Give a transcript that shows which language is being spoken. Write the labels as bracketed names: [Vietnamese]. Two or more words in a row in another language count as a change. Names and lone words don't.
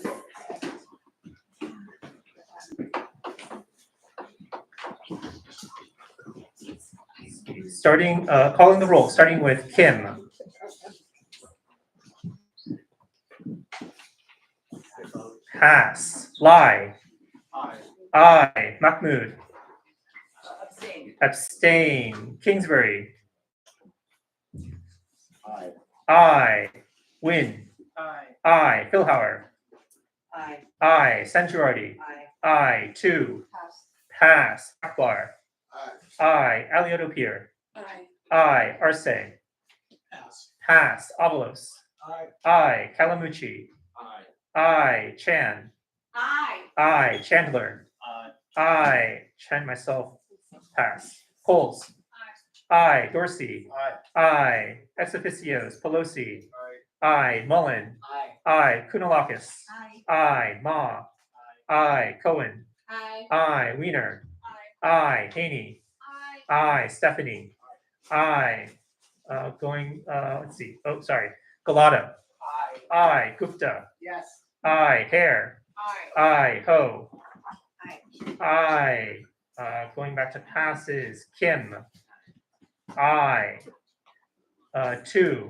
[English] Calling the roll, starting with Kim. Pass. Lai. Aye. Aye. Mahmood. Abstain. Abstain. Kingsbury. Aye. Aye. Win. Aye. Aye. Philhauer. Aye. Aye. Sanjarardi. Aye. Aye. 2. Pass. Pass. Akbar. Aye. Aye. Aliotopir. Aye. Aye. Arce. Pass. Pass. Avalos. Aye. Aye. Kalamuchi. Aye. Aye. Chan. Aye. Aye. Chandler. Aye. Aye. Chan myself. Pass. Coles. Aye. Dorsey. Aye. Aye. Ex officios. Pelosi. Aye. Mullen. Aye. Aye. Kunalakis. Aye. Aye. Ma. Aye. Cohen. Aye. Aye. Wiener. Aye. Aye. Haney. Aye. Aye. Stephanie. Aye. Let's see. Oh, sorry. Galata. I, Gupta. Yes. I, Hare. I, Ho. I, going back to passes, Kim. I. 2.